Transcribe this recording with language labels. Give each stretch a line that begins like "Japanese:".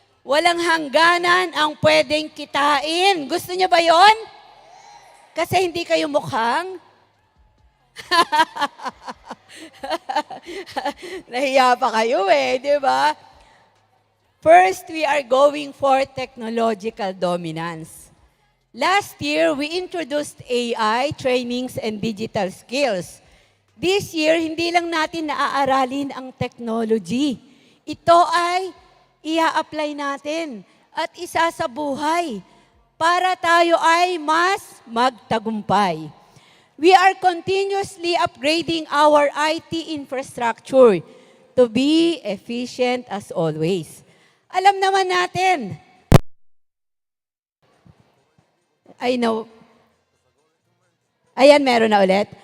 Filipino: Walang hangganan ang pwedeng kitain. Gusto niyo ba yon? Kasi hindi kayo mukhang nahiya pa kayo di ba?
English: First, we are going for technological dominance. Last year, we introduced AI, trainings, and digital skills. This year,
Filipino: hindi lang natin naaaralin ang technology. Ito ay ia-apply natin at isa sa buhay para tayo ay mas magtagumpay.
English: We are continuously upgrading our IT infrastructure to be efficient as always.
Filipino: Alam naman natin,
English: I know,
Filipino: ayan, meron na ulit.